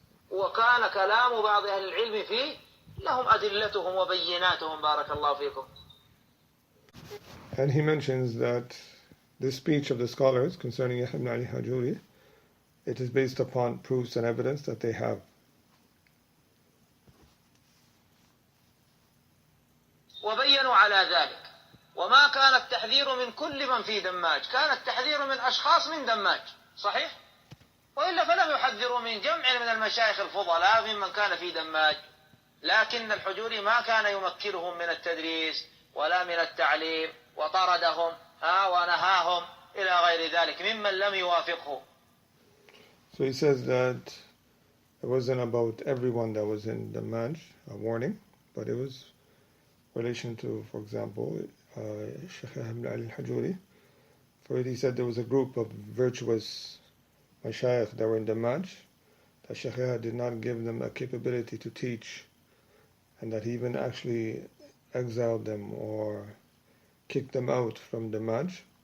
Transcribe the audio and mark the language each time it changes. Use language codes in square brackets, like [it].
[ar] وكان كلام بعض أهل العلم فيه لهم أدلتهم وبيناتهم بارك الله فيكم. [en] And he mentions that this speech of the scholars concerning Yahya ibn Ali al-Hajuri, it is based upon proofs and evidence that they have. [ar] وبينوا على ذلك وما كان التحذير من كل من في دماج، كان التحذير من أشخاص من دماج، صحيح؟ وإلا فلم يحذروا من جمع من المشايخ الفضلاء ممن كان في دماج، لكن الحجوري ما كان يمكنهم من التدريس ولا من التعليم وطردهم ونهاهم إلى غير ذلك ممن لم يوافقه. [en] So he says that it wasn't about everyone that was in the Maj, a warning, but it was in relation to, for example, Shaykh ibn Ali al-Hajuri. For it, he said there was a group of virtuous mashayikh that were in the Maj, that Shaykh did not give them a capability to teach, and that he even actually exiled them or kicked them out from the Maj,